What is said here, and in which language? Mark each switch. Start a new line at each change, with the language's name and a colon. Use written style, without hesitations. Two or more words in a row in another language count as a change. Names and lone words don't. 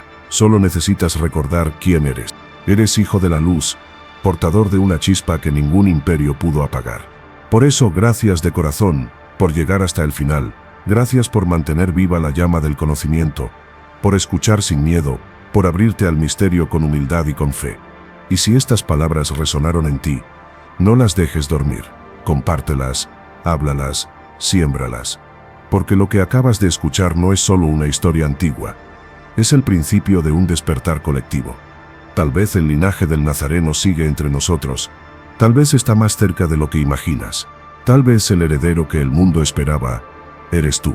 Spanish: Solo necesitas recordar quién eres. Eres hijo de la luz, portador de una chispa que ningún imperio pudo apagar. Por eso, gracias de corazón, por llegar hasta el final. Gracias por mantener viva la llama del conocimiento, por escuchar sin miedo, por abrirte al misterio con humildad y con fe. Y si estas palabras resonaron en ti, no las dejes dormir. Compártelas, háblalas, siémbralas. Porque lo que acabas de escuchar no es solo una historia antigua, es el principio de un despertar colectivo. Tal vez el linaje del Nazareno sigue entre nosotros, tal vez está más cerca de lo que imaginas, tal vez el heredero que el mundo esperaba eres tú.